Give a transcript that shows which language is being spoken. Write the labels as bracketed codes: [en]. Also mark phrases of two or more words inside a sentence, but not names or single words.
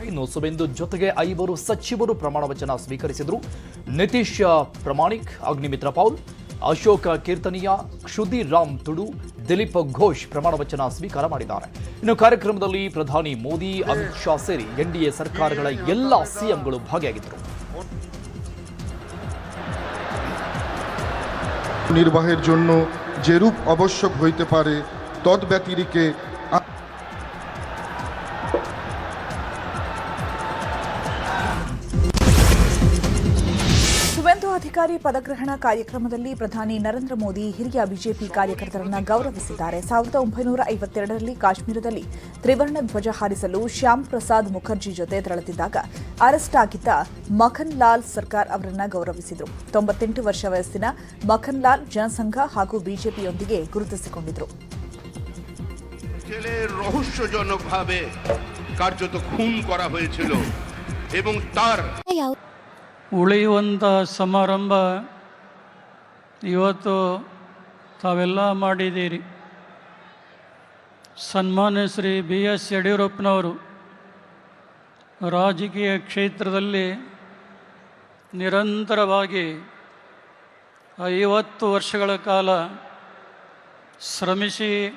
[kn] ಇನ್ನು ಸುವೆಂದು ಜೊತೆಗೆ 5 ಸಚಿವರು ಪ್ರಮಾಣ ವಚನ ಸ್ವೀಕರಿಸಿದರು. ನಿತೀಶ್ ಪ್ರಮಾಣಿಕ್, ಅಗ್ನಿಮಿತ್ರ ಪೌಲ್, ಅಶೋಕ್ ಕೀರ್ತನಿಯಾ, ಕ್ಷುದಿರ್ ರಾಮ್ ತುಡು, ದಿಲೀಪ್ ಘೋಷ್ ಪ್ರಮಾಣ ವಚನ ಸ್ವೀಕಾರ ಮಾಡಿದ್ದಾರೆ. ಇನ್ನು ಕಾರ್ಯಕ್ರಮದಲ್ಲಿ ಪ್ರಧಾನಿ ಮೋದಿ, ಅಮಿತ್ ಶಾ ಸೇರಿ ಎನ್ಡಿಎ ಸರ್ಕಾರಗಳ ಎಲ್ಲ ಸಿಎಂಗಳು ಭಾಗಿಯಾಗಿದ್ದರು. [bn] নির্বাহের জন্য যে রূপ আবশ্যক হইতে পারে তদ্ব্যতিরিকে [kn] ಸುವೆಂದು ಅಧಿಕಾರಿ ಪದಗ್ರಹಣ ಕಾರ್ಯಕ್ರಮದಲ್ಲಿ ಪ್ರಧಾನಿ ನರೇಂದ್ರ ಮೋದಿ ಹಿರಿಯ ಬಿಜೆಪಿ ಕಾರ್ಯಕರ್ತರನ್ನು ಗೌರವಿಸಿದ್ದಾರೆ. 1952ರಲ್ಲಿ ಕಾಶ್ಮೀರದಲ್ಲಿ ತ್ರಿವರ್ಣ ಧ್ವಜ ಹಾರಿಸಲು ಶ್ಯಾಮ್ ಪ್ರಸಾದ್ ಮುಖರ್ಜಿ ಜೊತೆ ತೆರಳುತ್ತಿದ್ದಾಗ ಅರೆಸ್ಟ್ ಆಗಿದ್ದ ಮಖನ್ ಲಾಲ್ ಸರ್ಕಾರ್ ಅವರನ್ನು ಗೌರವಿಸಿದರು. 98 ವರ್ಷ ವಯಸ್ಸಿನ ಮಖನ್ ಲಾಲ್ ಜನಸಂಘ ಹಾಗೂ ಬಿಜೆಪಿಯೊಂದಿಗೆ ಗುರುತಿಸಿಕೊಂಡಿದ್ದರು. [bn] রহস্যজনকভাবে কার্যত খুন করা হয়েছিল এবং তার [kn] ಉಳಿಯುವಂಥ ಸಮಾರಂಭ ಇವತ್ತು ತಾವೆಲ್ಲ ಮಾಡಿದ್ದೀರಿ. ಸನ್ಮಾನ್ಯ ಶ್ರೀ BS ಯಡಿಯೂರಪ್ಪನವರು ರಾಜಕೀಯ ಕ್ಷೇತ್ರದಲ್ಲಿ ನಿರಂತರವಾಗಿ 50 ವರ್ಷಗಳ ಕಾಲ ಶ್ರಮಿಸಿ